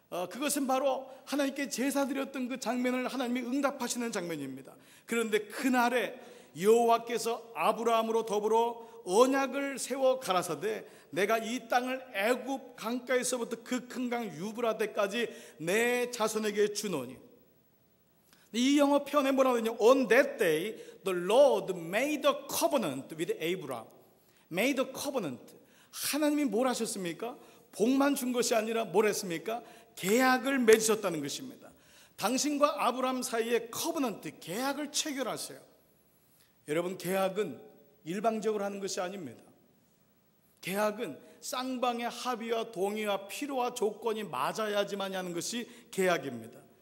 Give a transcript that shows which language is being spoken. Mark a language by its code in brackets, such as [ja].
[ko] 그것은 바로 하나님께 제사 드렸던 그 장면을 하나님이 응답하시는 장면입니다. 그런데 그날에 여호와께서 아브라함으로 더불어 언약을 세워 가라사대 내가 이 땅을 애굽 강가에서부터 그 큰 강 유브라데까지 내 자손에게 주노니. 이 영어 표현에 뭐라고 하냐? [en] On that day the Lord made a covenant with Abraham. made a covenant. [ko] 하나님이 뭘 하셨습니까? 복만 준 것이 아니라 뭘 했습니까? 계약을 맺으셨다는 것입니다. 당신과 아브라함 사이에 covenant, 계약을 체결하세요. 여러분, 계약은 일방적으로 하는 것이 아닙니다. 계약은 쌍방의 합의와 동의와 필요와 조건이 맞아야지만 하는 것이 계약입니다.